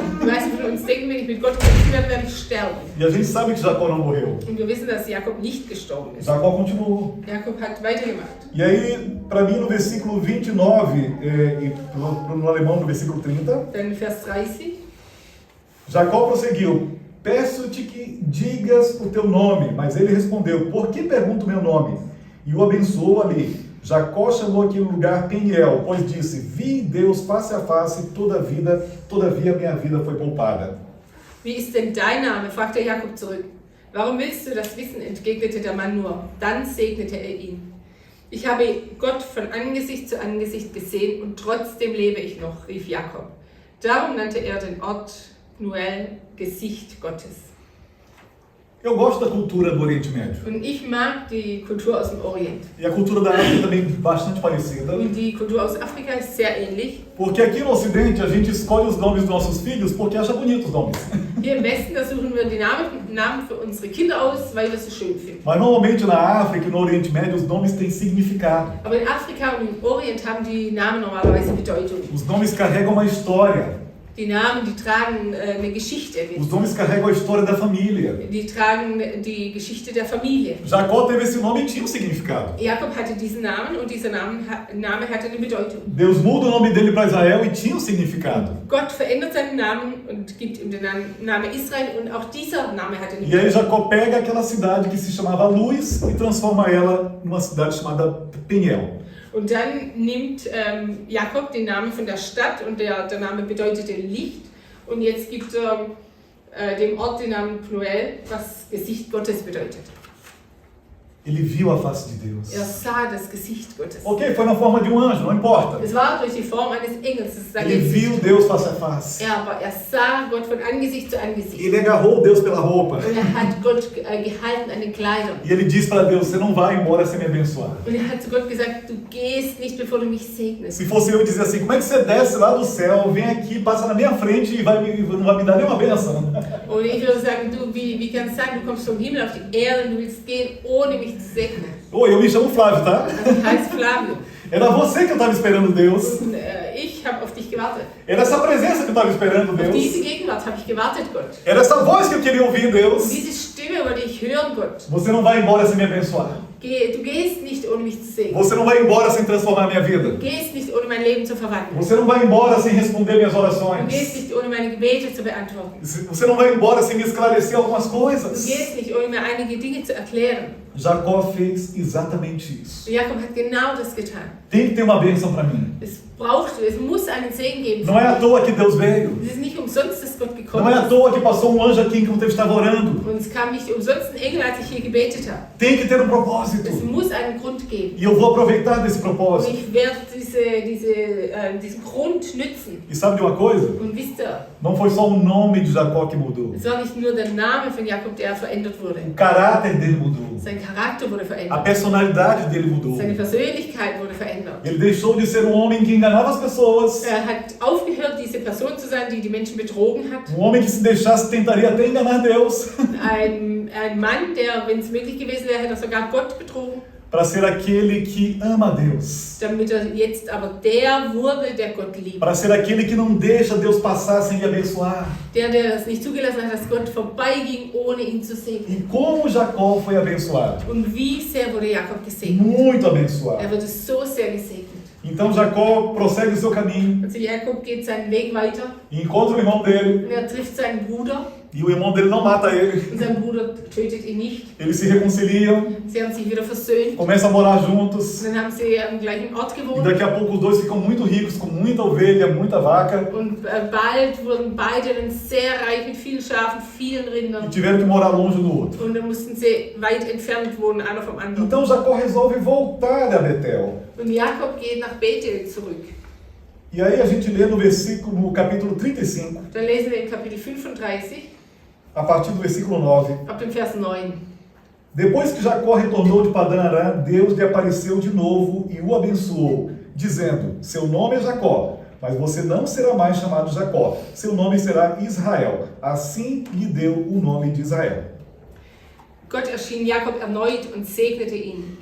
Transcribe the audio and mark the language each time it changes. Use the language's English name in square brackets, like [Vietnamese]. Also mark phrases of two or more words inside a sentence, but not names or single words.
[German] Die meisten von uns denken, wenn ich mit Gott kämpfen werde, werde ich sterben. [Portuguese] E a gente sabe que Jacó não morreu. [German] Und wir wissen, dass Jakob nicht gestorben ist. [Portuguese] Jacó continuou. [German] Jakob hat weitergemacht. [Portuguese] E aí, para mim, no versículo 29, e no alemão, no versículo 30, [German] Dann Vers 30. [Portuguese] Jacó prosseguiu, peço-te que digas o teu nome. Mas ele respondeu, por que pergunto o meu nome? E o abençoou ali. Jacó chamou aquele lugar Peniel, pois disse, vi Deus face a face, todavia minha vida foi poupada. [German] Wie ist denn dein Name? fragte Jakob zurück. Warum willst du das wissen? entgegnete der Mann nur. Dann segnete er ihn. Ich habe Gott von Angesicht zu Angesicht gesehen und trotzdem lebe ich noch, rief Jakob. Darum nannte er den Ort Pnuel, Gesicht Gottes. [Portuguese] Eu gosto da cultura do Oriente Médio. [German] Und ich mag die Kultur aus dem Orient. [Portuguese] E a cultura da África também bastante parecida. [German] Und die Kultur aus Afrika ist sehr ähnlich. [Portuguese] Porque aqui no Ocidente a gente escolhe os nomes dos nossos filhos porque acha bonitos os nomes. [German] Hier im Westen, da suchen wir die Namen für unsere Kinder aus, weil wir sie schön finden. [Portuguese] Mas normalmente na África e no Oriente Médio os nomes têm significado. [German] Aber in Afrika und im Orient haben die Namen normalerweise Bedeutung. [Portuguese] Os nomes carregam uma história. [German] Die Namen, die tragen eine Geschichte. [Portuguese] Os nomes carregam a história da família. [German] Die tragen die Geschichte der Familie. [Portuguese] Jacó teve esse nome e tinha um significado. [German] Jakob hatte diesen Namen und dieser Name hatte eine Bedeutung. [Portuguese] Deus muda o nome dele para Israel e tinha um significado. [German] Gott verändert seinen Namen und gibt ihm den Namen Israel und auch dieser Name hatte eine [Portuguese] E aí [German] Bedeutung. [Portuguese] Jacó pega aquela cidade que se chamava Luz e transforma ela numa cidade chamada Peniel. [German] Und dann nimmt Jakob den Namen von der Stadt und der Name bedeutete Licht. Und jetzt gibt er dem Ort den Namen Pnuel, was Gesicht Gottes bedeutet. [Portuguese] Ele viu a face de Deus. [German] Er sah das Gesicht Gottes. [Portuguese] Ok, foi na forma de um anjo, não importa. [German] Es war durch die Form eines Engels. Da [Portuguese] Ele [German] geht's [Portuguese] viu [German] nicht. [Portuguese] Deus face a face. [German] Aber er sah Gott von Angesicht zu Angesicht. [Portuguese] Ele agarrou Deus pela roupa. [German] Und er hat Gott gehalten an den Kleidern. [Portuguese] E ele disse para Deus, você não vai embora sem me abençoar. [German] Und er hat zu Gott gesagt, du gehst nicht, bevor du mich segnest. [Portuguese] Se fosse eu dizer assim, como é que você desce lá do céu, vem aqui, passa na minha frente e não vai me dar nenhuma bênção? [German] Und ich würde sagen, du, wie kann es sein, du kommst vom Himmel auf die Erde und du willst gehen, ohne mich zu segnen. [Portuguese] Oi, eu me chamo Flávio, tá? [German] Also ich heiße Flavio. [Portuguese] Era você que eu estava esperando Deus. [German] Und ich habe auf dich gewartet. [Portuguese] Era essa presença que eu estava esperando [German] Auf diese [Portuguese] Deus. [German] Gegenwart habe ich gewartet, Gott. [Portuguese] Era essa voz que eu queria ouvir, [German] Und [Portuguese] Deus. [German] diese Stimme wollte ich hören, Gott. [Portuguese] Você não vai embora sem me abençoar. [German] Du gehst nicht, ohne mich zu segnen. [Portuguese] Você não vai embora sem transformar a minha vida. [German] Du gehst nicht, ohne mein Leben zu verwandeln. [Portuguese] Você não vai embora sem responder minhas [German] Du [Portuguese] orações. [German] gehst nicht, ohne meine Gebete zu beantworten. [Portuguese] Você não vai embora sem me esclarecer algumas [German] Du [Portuguese] coisas. [German] gehst nicht, ohne mir einige Dinge zu erklären. [Portuguese] Jacó fez exatamente isso. [German] Jakob hat genau das getan. [Portuguese] Tem que ter uma bênção para mim. [German] Es muss einen Segen geben. [Portuguese] Não é à toa que Deus veio. [German] Es ist nicht umsonst, dass Gott gekommen [Portuguese] Não é à [German] ist. [Portuguese] toa que passou um anjo aqui enquanto eu estava orando. [German] Und es kam nicht umsonst ein Engel, als ich hier gebetet habe. [Portuguese] Tem que ter um propósito. [German] Es muss einen Grund geben. [Portuguese] E eu vou aproveitar desse [German] Und [Portuguese] propósito. [German] ich werde diesen Grund nützen. [Portuguese] E sabe de uma coisa? [German] Und wisst ihr, [Portuguese] Não foi só o nome de Jacó que mudou. [German] es war nicht nur der Name von Jakob, der verändert wurde. [Portuguese] O caráter dele mudou. [German] Sein Charakter wurde [Portuguese] A [German] verändert. [Portuguese] personalidade dele mudou. [German] Seine Persönlichkeit wurde verändert. [Portuguese] Ele deixou de ser um homem que enganava as pessoas. [German] Er hat aufgehört, diese Person zu sein, die die Menschen betrogen hat. [Portuguese] Um homem que se deixasse tentaria até enganar Deus. [German] Ein Mann, der, wenn es möglich gewesen wäre, hätte er sogar Gott betrogen. [Portuguese] Para ser aquele que ama a Deus. [German] Damit er jetzt aber der wurde, der Gott liebt. [Portuguese] Para ser aquele que não deixa Deus passar sem lhe abençoar. [German] Der es nicht zugelassen hat, dass Gott vorbeiging, ohne ihn zu segnen. [Portuguese] E como Jacó foi abençoado? [German] Und wie sehr wurde Jakob gesegnet? [Portuguese] Muito abençoado. [German] Er wurde so sehr gesegnet. [Portuguese] Então Jacó prossegue o seu caminho [German] Also Jakob geht seinen Weg weiter [Portuguese] e encontra o irmão dele. [German] und trifft seinen Bruder. [Portuguese] E o irmão dele não mata ele. [German] Und sein Bruder tötet ihn nicht. [Portuguese] Eles se reconciliam, [German] Sie haben sich wieder versöhnt. [Portuguese] começam a morar juntos. [German] Und dann haben sie am gleichen Ort [Portuguese] E [German] gewohnt. [Portuguese] daqui a pouco os dois ficam muito ricos, com muita ovelha, muita vaca. [German] Und bald wurden beide dann sehr reich mit vielen Schafen, vielen [Portuguese] E [German] Rindern. [Portuguese] tiveram que morar longe um do outro. [German] Und dann mussten sie weit entfernt wohnen, einer vom anderen. [Portuguese] Então Jacó resolve voltar a Betel. [German] Und Jakob geht nach Bethel zurück. [Portuguese] E aí a gente lê no capítulo 35, [German] Dann lesen wir in Kapitel 35, [Portuguese] a partir do versículo 9. [German] ab dem Vers 9. [Portuguese] Depois que Jacó retornou de Padã Arã, Deus lhe apareceu de novo e o abençoou, dizendo: seu nome é Jacó, mas você não será mais chamado Jacó, seu nome será Israel. Assim lhe deu o nome de Israel. [German] Gott erschien Jakob erneut und segnete ihn.